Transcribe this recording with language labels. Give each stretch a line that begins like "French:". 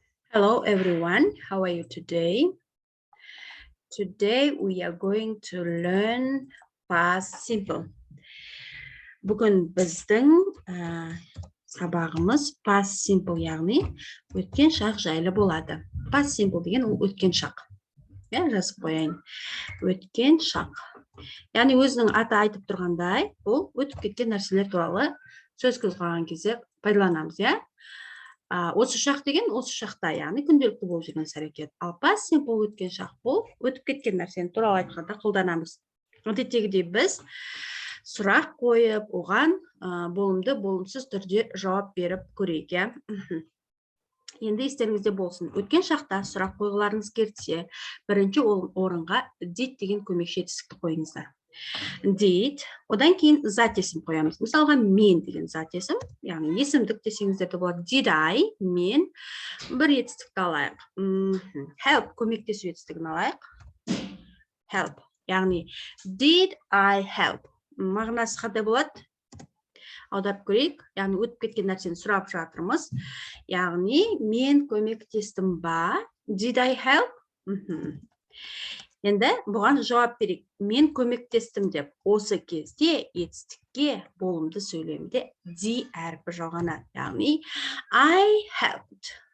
English: Hello everyone, how are you today? Today we are going to learn past simple.
Kazakh: Бүгін біздің сабағымыз past simple, яғни өткен шақ жайлы болады. Past simple деген ол өткен шақ. Жазып қояйын. Өткен шақ. Яғни өзінің аты айтып тұрғандай, бұл өтіп кеткен нәрселер туралы сөз қозғаған кезде пайдаланамыз, Осы шақ деген осы шақта, яғни күнделікті болып жүрген іс-әрекет. Ал past simple өткен шақ бұл өтіп кеткен нәрсені туралы айтқанда қолданамыз. Әдеттегідей біз сұрақ қойып, оған болымды, болымсыз түрде жауап беріп көрейік, Енді естеріңізде болсын. Өткен шақта сұрақ қойғыларыңыз келсе, бірінші орынға did деген көмекші етістікті қойыңыздар. Did, одан кейін зат есім қоямыз. Мысалға мен деген зат есім, яғни есімдік десеңіздер де болады. Did I, мен бір етістікті алайық. Help, көмектесу етістігін алайық. Help, яғни
English: did I help?
Kazakh: Мағынасы қандай болады? Аударып көрейік, яғни өтіп кеткен нәрсені сұрап жатырмыз. Яғни мен көмектестім ба?
English: Did I help?
Kazakh: Енді бұған жауап берейік. Мен көмектестім деп, осы кезде етістікке болымды сөйлемде D әрпі жалғанады.
English: Яғни I helped.